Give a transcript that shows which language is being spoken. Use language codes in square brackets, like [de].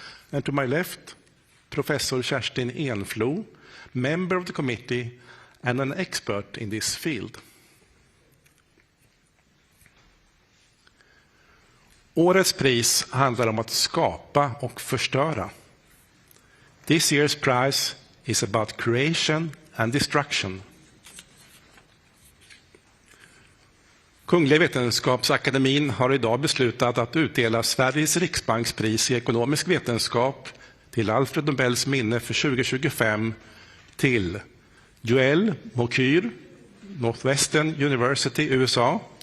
[en] And to my left, Professor Kerstin Enflo, member of the committee and an expert in this field. [sv] Årets pris handlar om att skapa och förstöra. [en] This year's prize is about creation and destruction. [sv] Kungliga Vetenskapsakademin har idag beslutat att utdela Sveriges riksbankspris i ekonomisk vetenskap till Alfred Nobels minne för 2025 till Joël Mokyr, Northwestern University, USA,